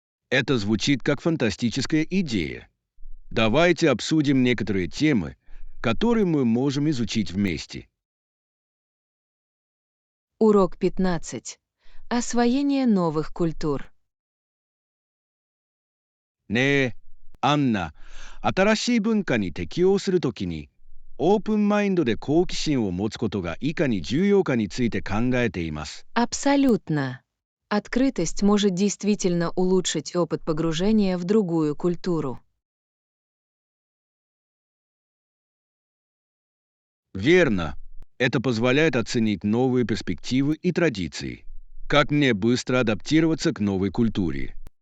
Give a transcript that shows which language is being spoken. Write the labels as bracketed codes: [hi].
[ru] Это звучит как фантастическая идея. Давайте обсудим некоторые темы, которые мы можем изучить вместе. Урок 15. Освоение новых культур. [ja] ねえ、アンナ、新しい文化に適応するときに、オープンマインドで好奇心を持つことがいかに重要かについて考えています。 [ru] Абсолютно. Открытость может действительно улучшить опыт погружения в другую культуру. Верно. Это позволяет оценить новые перспективы и традиции. Как мне быстро адаптироваться к новой культуре?